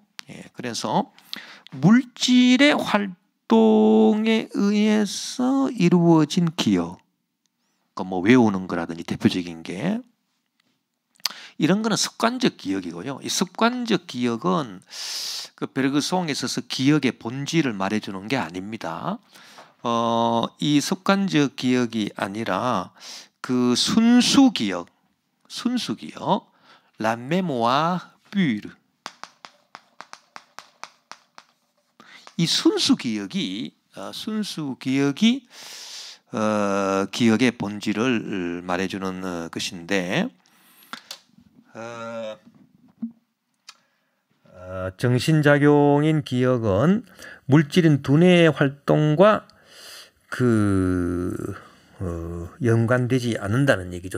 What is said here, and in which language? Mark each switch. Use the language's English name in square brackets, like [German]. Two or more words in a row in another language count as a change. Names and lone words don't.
[Korean] 예, 그래서 물질의 활동에 의해서 이루어진 기억 뭐 외우는 거라든지 대표적인 게 이런 거는 습관적 기억이고요. 이 습관적 기억은 그 베르그송에 있어서 기억의 본질을 말해주는 게 아닙니다. 이 습관적 기억이 아니라 그 순수 기억, [French] la mémoire pure. [Korean] 이 순수 기억이 기억의 본질을 말해주는 것인데. 정신작용인 기억은 물질인 두뇌의 활동과 연관되지 않는다는 얘기죠.